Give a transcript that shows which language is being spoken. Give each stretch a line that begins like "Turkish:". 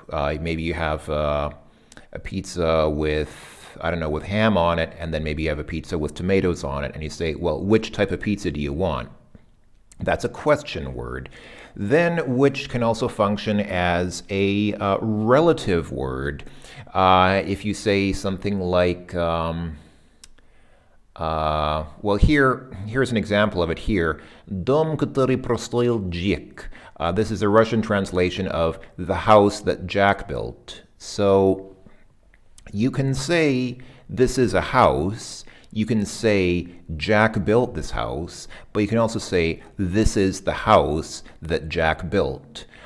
English: Maybe you have a pizza with, I don't know, with ham on it, and then maybe you have a pizza with tomatoes on it, and you say, well, which type of pizza do you want? That's a question word. Then which can also function as a relative word. If you say something like, well, here's an example of it here.
Russian: Дом, который построил Джек.
English: This is a Russian translation of the house that Jack built. So you can say this is a house. You can say Jack built this house, but you can also say this is the house that Jack built.